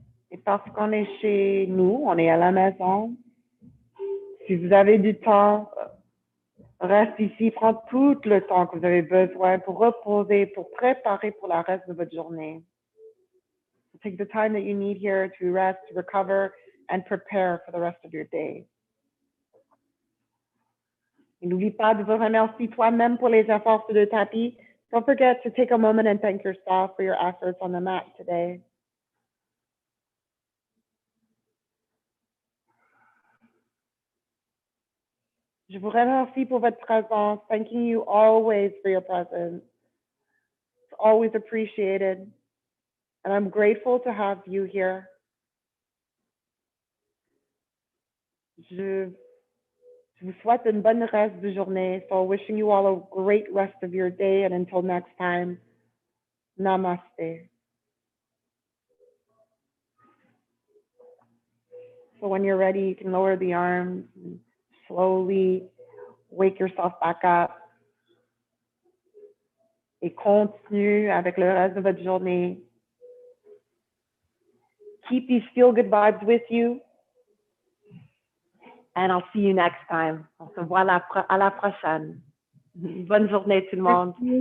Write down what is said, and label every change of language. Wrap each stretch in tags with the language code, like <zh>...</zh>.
<fr>Et parce qu'on est chez nous, on est à la maison, si vous avez du temps, reste ici, prends tout le temps que vous avez besoin pour reposer, pour préparer pour le reste de votre journée.</fr> <en>So take the time that you need here to rest, to recover, and prepare for the rest of your day.</en> <fr>Et n'oublie pas de vous remercier toi-même pour les efforts sur le tapis.</fr> <en>Don't forget to take a moment and thank yourself for your efforts on the mat today.</en> <fr>Je vous remercie pour votre présence.</fr> <en>Thanking you always for your presence. It's always appreciated. And I'm grateful to have you here.</en> <fr>Je vous souhaite une bonne reste de journée.</fr> <en>So wishing you all a great rest of your day. And until next time, namaste. So when you're ready, you can lower the arms and slowly wake yourself back up.</en> <fr>Et continue avec le reste de votre journée.</fr> <en>Keep these feel-good vibes with you. And I'll see you next time.</en> <fr>On se voit à la prochaine. Bonne journée tout le monde.</fr>